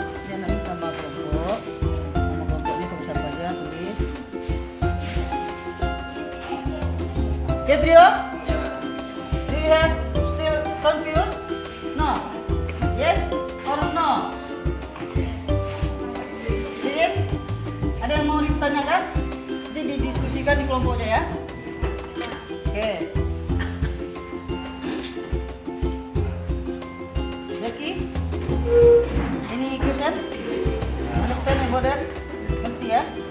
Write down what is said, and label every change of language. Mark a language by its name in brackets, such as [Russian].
[Indonesian] Dan nanti tambah kelompok. Nama kelompoknya sebesar saja tulis. [English] Okay, Trio? Do you have still confused? No. Yes or no? [Indonesian] Jadi ada yang mau ditanyakan? Nanti didiskusikan di kelompoknya ya. Oke. [English] Becky, [Indonesian] ini [English] question? Understand about that? [Indonesian] Ngerti ya?